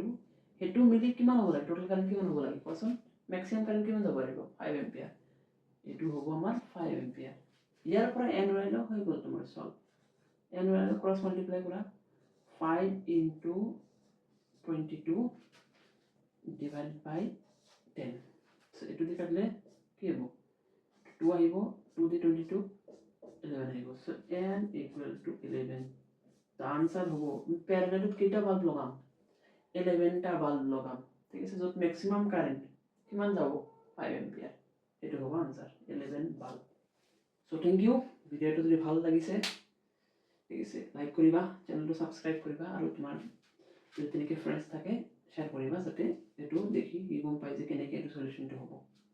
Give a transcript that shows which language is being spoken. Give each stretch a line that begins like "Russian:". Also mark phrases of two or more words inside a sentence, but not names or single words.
Assamese: হেতু মিলি কিমান হ'ব লাগে
English: total current
Assamese: কিমান হ'ব লাগে কোৱাচোন
English: maximum current
Assamese: কিমান যাব পাৰিব 5 এম্পিয়াৰ এটো হ'ব আমাৰ 5 এম্পিয়াৰ ইয়াৰ পৰা n ওলাইলো হৈ গ'ল তোমাৰ সলভ n ওলাইলো
English: cross multiply
Assamese: কৰা
English: 5 into 22 divided by 10 so
Assamese: এটো দি কাটলে কি হ'ব 2 আহিব 2 দি 22 11 আহিব
English: so n equal to 11 the answer
Assamese: হ'ব প্যারালালত কেটা বাল্ব লগাম 11 টা বাল্ব লগাম ঠিক আছে যত
English: maximum current
Assamese: কিমান যাব 5 এম্পিয়ার এটো হ'ব आंसर 11 বাল্ব
English: so thank you
Assamese: ভিডিওটো যদি ভাল লাগিছে ঠিক আছে লাইক কৰিবা চেনেলটো সাবস্ক্রাইব কৰিবা আৰু তোমাৰ যদি তেনেকৈ ফ্ৰেন্ডছ থাকে শেয়াৰ কৰিবা যাতে এটো দেখি গম পাই যে কেনেকৈ এটো সলিউশনটো হ'ব